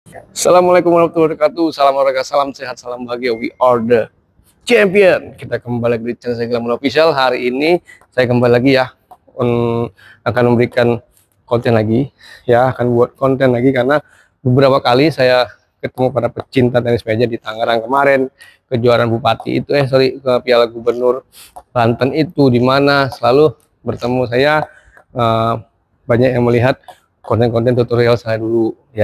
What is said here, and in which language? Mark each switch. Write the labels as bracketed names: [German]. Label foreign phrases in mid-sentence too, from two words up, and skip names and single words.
[Arabic] السلام عليكم ورحمة الله وبركاته. [Indonesian] Salam olahraga, salam sehat, salam bahagia. [English] We are the champion. [Indonesian] Kita kembali lagi di channel saya Glamour Official. Hari ini saya kembali lagi ya, akan memberikan konten lagi ya, akan buat konten lagi karena beberapa kali saya ketemu para pecinta tenis meja di Tangerang kemarin, kejuaraan bupati itu ke Piala Gubernur Banten itu, di mana selalu bertemu saya, eh, banyak yang melihat konten-konten tutorial saya dulu ya.